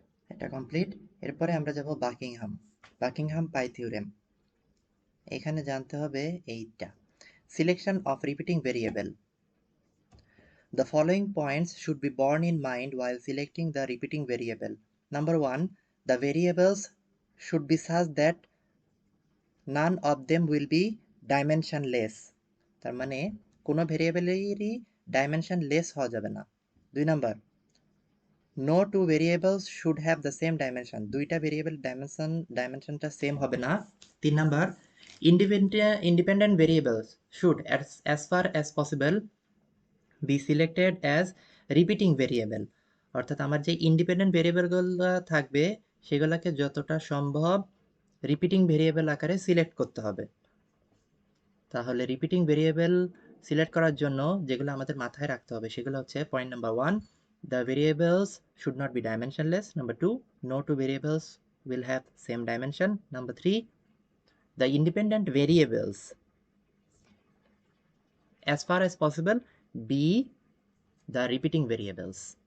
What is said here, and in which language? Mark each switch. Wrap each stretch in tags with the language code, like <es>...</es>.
<bn>এটা কমপ্লিট। এরপরে আমরা যাব বাকিংহাম, বাকিংহাম পাই থিওরেম। এখানে জানতে হবে এইটা, selection of repeating variable.</bn> <en>The following points should be borne in mind while selecting the repeating variable. Number 1, the variables should be such that none of them will be dimensionless.</en> <bn>তার মানে কোনো ভেরিয়েবলেরই dimension less হওয়া যাবে না।</bn> <en>2 number, no two variables should have the same dimension,</en> <bn>দুইটা variable ডাইমেনশনটা same হবে না। 3 number,</bn> <en>independent variables should as far as possible be selected as repeating variable,</en> <bn>অর্থাৎ আমার যে ইন্ডিপেন্ডেন্ট ভেরিয়েবলগুলো থাকবে সেগুলোকে যতটা সম্ভব রিপিটিং ভেরিয়েবল আকারে সিলেক্ট করতে হবে। তাহলে রিপিটিং ভেরিয়েবল সিলেক্ট করার জন্য যেগুলো আমাদের মাথায় রাখতে হবে সেগুলো হচ্ছে point number 1,</bn> <en>the variables should not be dimensionless. Number 2, no two variables will have same dimension. Number 3, the independent variables as far as possible be the repeating variables.</en>